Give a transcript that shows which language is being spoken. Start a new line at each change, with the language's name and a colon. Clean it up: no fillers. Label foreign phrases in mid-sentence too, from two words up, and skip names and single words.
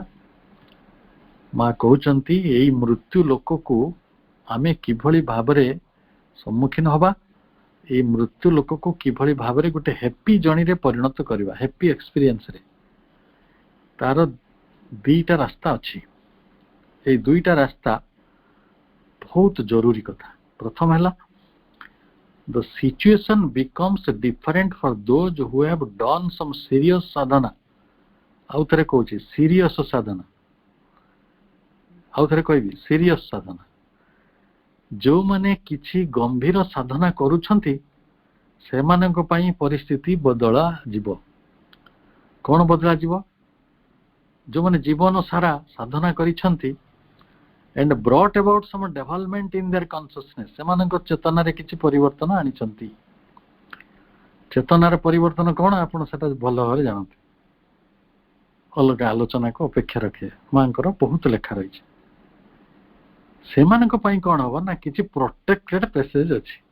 Odia: ମା କହୁଛନ୍ତି ଏଇ ମୃତ୍ୟୁ ଲୋକକୁ ଆମେ କିଭଳି ଭାବରେ ସମ୍ମୁଖୀନ ହବା, ଏଇ ମୃତ୍ୟୁ ଲୋକକୁ କିଭଳି ଭାବରେ ଗୋଟେ
English: happy journeyରେ
Odia: ପରିଣତ କରିବା,
English: happy experienceରେ।
Odia: ତାର ଦୁଇଟା ରାସ୍ତା ଅଛି। ଏଇ ଦୁଇଟା ରାସ୍ତା ବହୁତ ଜରୁରୀ କଥା। ପ୍ରଥମ ହେଲା,
English: the situation becomes different for those who have done some serious sadhana.
Odia: ଆଉ ଥରେ କହୁଛି
English: serious sadhana,
Odia: ଆଉ ଥରେ କହିବି
English: serious sadhana।
Odia: ଯେଉଁମାନେ କିଛି ଗମ୍ଭୀର ସାଧନା କରୁଛନ୍ତି ସେମାନଙ୍କ ପାଇଁ ପରିସ୍ଥିତି ବଦଳା ଯିବ। କ'ଣ ବଦଳା ଯିବ? ଯେଉଁମାନେ ଜୀବନ ସାରା ସାଧନା କରିଛନ୍ତି
English: and brought about some development in their consciousness,
Odia: ସେମାନଙ୍କ ଚେତନାରେ କିଛି ପରିବର୍ତ୍ତନ ଆଣିଛନ୍ତି। ଚେତନାର ପରିବର୍ତ୍ତନ କ'ଣ ଆପଣ ସେଟା ଭଲ ଭାବରେ ଜାଣନ୍ତି, ଅଲଗା ଆଲୋଚନାକୁ ଅପେକ୍ଷା ରଖେ, ମାଙ୍କର ବହୁତ ଲେଖା ରହିଛି। ସେମାନଙ୍କ ପାଇଁ କ'ଣ ହବ ନା, କିଛି
English: protected passage
Odia: ଅଛି।